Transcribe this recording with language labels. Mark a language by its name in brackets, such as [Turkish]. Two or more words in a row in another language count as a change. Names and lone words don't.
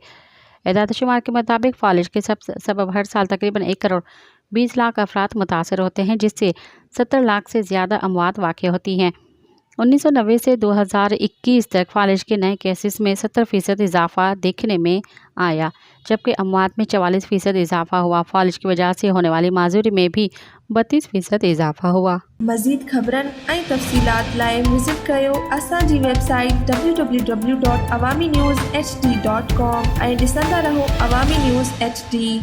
[Urdu] اعداد و شمار کے مطابق فالج کے سبب ہر سال تقریباً 1 کروڑ 20 لاکھ افراد متاثر ہوتے ہیں، جس سے 70 لاکھ سے زیادہ اموات واقع ہوتی ہیں۔ 1990 سے 2021 تک فالج کے نئے کیسز میں 70% اضافہ دیکھنے میں آیا، جبکہ اموات میں 44% اضافہ ہوا۔ فالج کی وجہ سے ہونے والی معذوری میں بھی 32% اضافہ ہوا۔ [Sindhi] مزید خبرن ऐं तफ़सीलात लाइ विज़िट कयो असांजी वेबसाइट www.awamiNewsHD.com ऐं ॾिसंदा रहो अवामी न्यूज़ HD।